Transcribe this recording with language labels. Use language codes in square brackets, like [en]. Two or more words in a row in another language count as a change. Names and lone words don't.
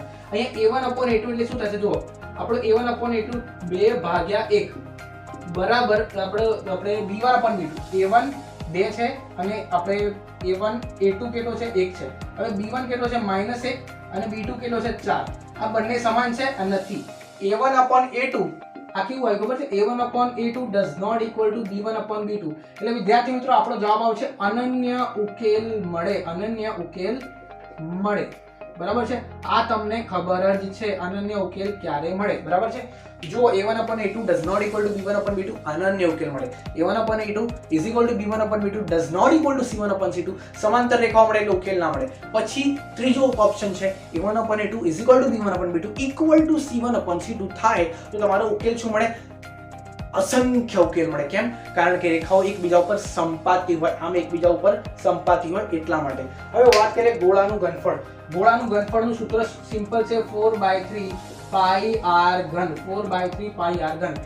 [gu] અહીંયા A1/A2 એટલે શું થશે જુઓ આપણો A1/A2 2/1 બરાબર આપણે B1/B2 A1 2 છે અને આપણે A2 કેટલો છે 1 છે. હવે B1 કેટલો છે -1 અને B2 કેટલો છે 4. આ બંને સમાન છે નથી. A1/A2 આ કેવું હોય ખબર છે A1/A2 [en] does not equal to [gu] B1/B2 એટલે વિદ્યાર્થી મિત્રો આપણો જવાબ આવશે અનન્ય ઉકેલ મળે બરાબર છે. આ તમને ખબર જ છે અનન્ય ઉકેલ ક્યારે મળે બરાબર છે. જો A1/A2 [en] does not equal to [gu] B1/B2 અનન્ય ઉકેલ મળે. A1/A2 [en] is equal to [gu] B1/B2 [en] does not equal to [gu] C1/C2 સમાંતર રેખાઓ મળે એટલે ઉકેલ ના મળે. પછી ત્રીજો ઓપ્શન છે A1/A2 [en] is equal to [gu] B1/B2 [en] equal to [gu] C1/C2 થાય તો તમારો ઉકેલ શું મળે અસંખ્ય ઉકેલ મળે. કેમ? કારણ કે રેખાઓ એકબીજા ઉપર સંપાતી હોય આમ એકબીજા ઉપર સંપાતી હોય એટલા માટે. હવે વાત કરીએ ગોળાનું ઘનફળ. ગોળાનું ઘનફળનું સૂત્ર સિમ્પલ છે 4/3 પાઈ r ઘન 4/3 પાઈ r ઘન બરાબર છે.